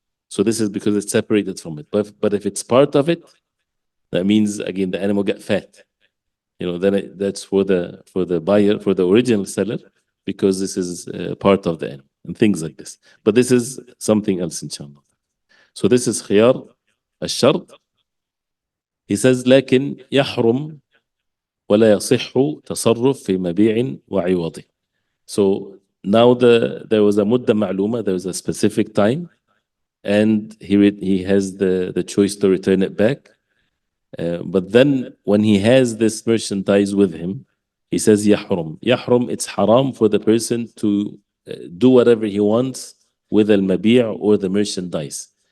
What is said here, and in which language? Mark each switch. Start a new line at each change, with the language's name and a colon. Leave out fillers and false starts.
English: So this is because it's separated from it. But if it's part of it, that means again the animal get fat. Then that's for the buyer, for the original seller, because this is part of the animal and things like this. But this is something else, inshallah. So this is khiyar الشرط.
Arabic: He says لكن يحرم ولا يصح تصرف في مبيع وعوضه.
English: So now there was a
Arabic: مدة معلومة,
English: there was a specific time, and he has the choice to return it back. But then when he has this merchandise with him, he says يحرم. يحرم, it's haram for the person to do whatever he wants with al-mabi' or the merchandise.